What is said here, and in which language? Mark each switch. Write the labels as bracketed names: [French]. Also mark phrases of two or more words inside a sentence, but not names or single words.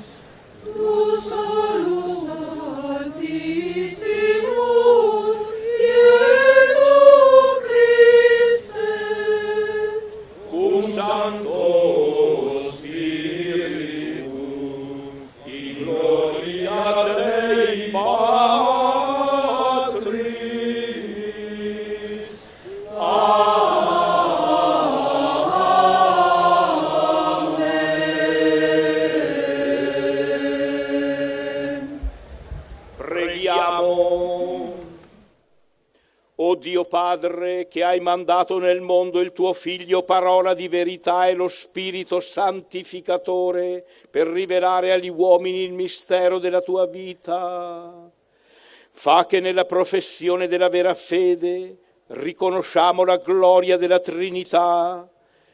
[Latin] tu solus altissimus, Iesu Christe, cum Sancto Spiritum, in gloria Dei Patris. [Italian] Preghiamo. O Dio Padre, che hai mandato nel mondo il tuo Figlio, parola di verità e lo Spirito santificatore, per rivelare agli uomini il mistero della tua vita, fa che nella professione della vera fede riconosciamo la gloria della Trinità